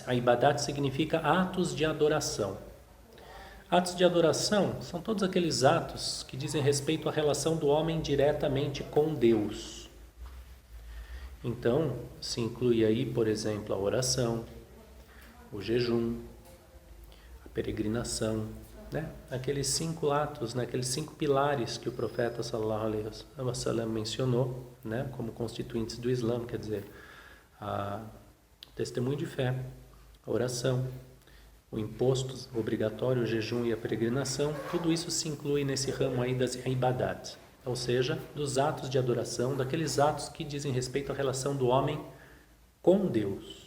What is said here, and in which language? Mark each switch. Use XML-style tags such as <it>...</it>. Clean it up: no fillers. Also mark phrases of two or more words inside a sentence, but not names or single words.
<pt>A Ibadat significa atos de adoração. Atos de adoração são todos aqueles atos que dizem respeito à relação do homem diretamente com Deus. Então, se inclui aí, por exemplo, a oração, o jejum, a peregrinação, né? Aqueles 5 atos, né? Aqueles 5 pilares que o profeta</pt> <ar>صلى الله عليه وسلم</ar> <pt>mencionou, né? Como constituintes do Islã, quer dizer, o testemunho de fé, a oração, o imposto obrigatório, o jejum e a peregrinação, tudo isso se inclui nesse ramo aí das ibadat, ou seja, dos atos de adoração, daqueles atos que dizem respeito à relação do homem com Deus.</pt>